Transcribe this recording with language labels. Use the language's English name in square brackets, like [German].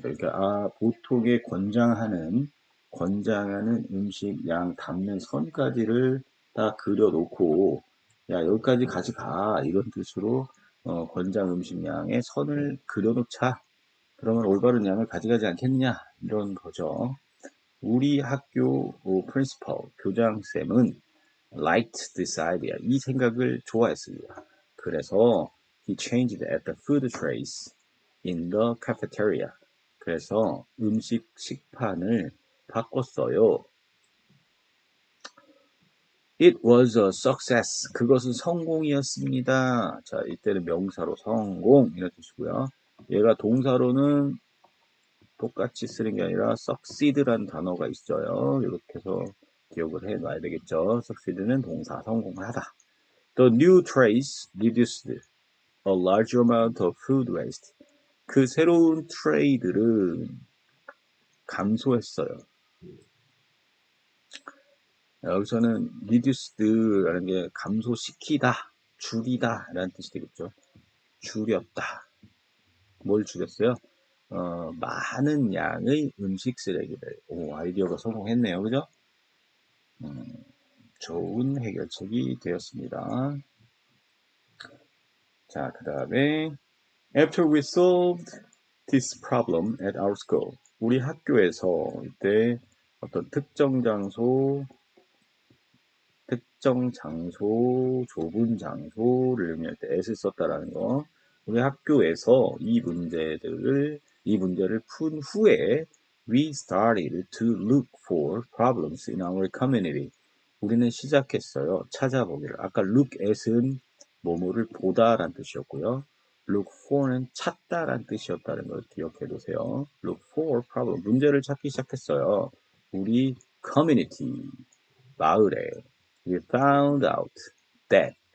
[Korean] 그러니까 보통의 권장하는 음식 양 담는 선까지를 다 그려놓고 야 여기까지 가져가 이런 뜻으로 권장 음식 양의 선을 그려놓자. 그러면 올바른 양을 가져가지 않겠느냐 이런 거죠. 우리 학교 프린시펄 교장쌤은 [English] liked this idea. [Korean] 이 생각을 좋아했습니다. 그래서 [English] he changed at the food trays in the cafeteria. [Korean] 그래서 식판을 바꿨어요. [English] It was a success. [Korean] 그것은 성공이었습니다. 자, 이때는 명사로 성공 이런 뜻이고요. 얘가 동사로는 똑같이 쓰는 게 아니라 succeed라는 단어가 있어요. 이렇게 해서 기억을 해 놔야 되겠죠. succeed는 동사, 성공하다. [English] The new trace reduced a large amount of food waste. [Korean] 그 새로운 트레이들은 감소했어요. 여기서는 reduced라는 게 감소시키다, 줄이다 라는 뜻이 되겠죠. 줄였다. 뭘 줄였어요? 많은 양의 음식 쓰레기를. 오, 아이디어가 성공했네요. 그죠? 좋은 해결책이 되었습니다. 자, 그 다음에 [English] After we solved this problem at our school. [Korean] 우리 학교에서 이때 어떤 특정 장소, 좁은 장소를 의미할 때 s를 썼다라는 거. 우리 학교에서 이 문제를 푼 후에 [English] we started to look for problems in our community. [Korean] 우리는 시작했어요. 찾아보기를. 아까 look at은 뭐뭐를 보다라는 뜻이었고요. look for는 찾다라는 뜻이었다는 걸 기억해 두세요. [English] look for problem. [Korean] 문제를 찾기 시작했어요. 우리 커뮤니티, 마을에. [English] We found out that.